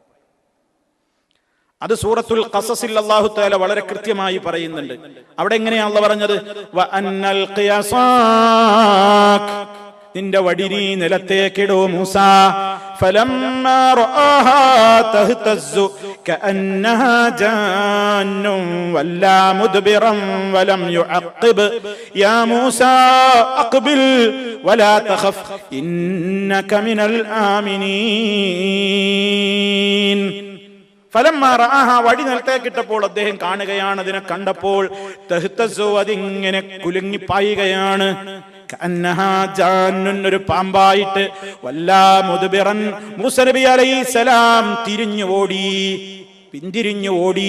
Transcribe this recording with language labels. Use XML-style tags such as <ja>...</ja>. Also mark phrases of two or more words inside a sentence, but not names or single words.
<ml>അത് സൂറത്തുൽ ഖസസിൽ</ml> <ar>الله تعالى</ar> <ml>വളരെ കൃത്യമായി പറയുന്നുണ്ട്. അവിടെ എങ്ങനെയാണ് അല്ലാഹു പറഞ്ഞത്?</ml> <ar>وأن ألق عصاك,</ar> <ml>നിന്റെ വടി നീ നിലത്തേക്കിടൂ മൂസാ.</ml> <ar>فلما رآها تهتز كأنها جان ولا مدبرا ولم يعقب يا موسى أقبل ولا تخف إنك من</ar> <ml>الآمنين</ml> <ar>فلما رآها</ar> <ml>വടി നിലത്തേക്കിട്ടപ്പോൾ അദ്ദേഹം കാണുകയാണ്, അതിനെ കണ്ടപ്പോൾ തഹ്തസു അതിങ്ങനെ കുലുങ്ങി പായുകയാണ്,</ml> <ar>كأنها جان</ar> <ml>ഒരു പാമ്പായിട്ട്,</ml> <ar>ولى مدبرا</ar> <ml>മൂസ നബി അലൈഹിസ്സലാം തിരിഞ്ഞു ഓടി, പിന്തിരിഞ്ഞു ഓടി.</ml>